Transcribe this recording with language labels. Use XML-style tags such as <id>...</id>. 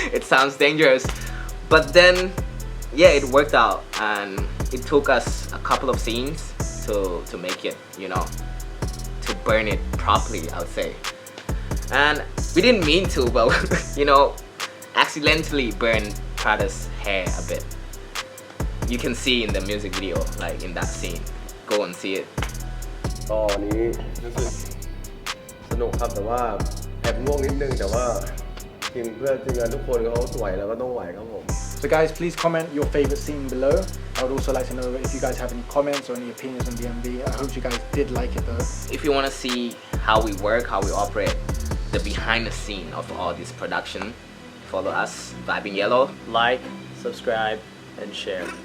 <en>It sounds dangerous, but then yeah, it worked out, and it took us a couple of scenes to make it, you know, to burn it properly, I would say. And we didn't mean to, but you know, accidentally burned Prada's hair a bit. You can see in the music video, like in that scene. Go and see it.</en> <th>ตอนนี้รู้สึกสนุกครับแต่ว่าแอบง่วงนิดนึงแต่ว่าทีมเพื่อนทีมงานทุกคนเขาไหวแล้วก็ต้องไหวครับผม</th> <en>So guys, please comment your favorite scene below. I would also like to know if you guys have any comments or any opinions on the MV. I hope you guys did like it though. If you want to see how we work, how we operate, the behind the scene of all this production, follow us, Vibin Yello. Like, subscribe, and share.</en>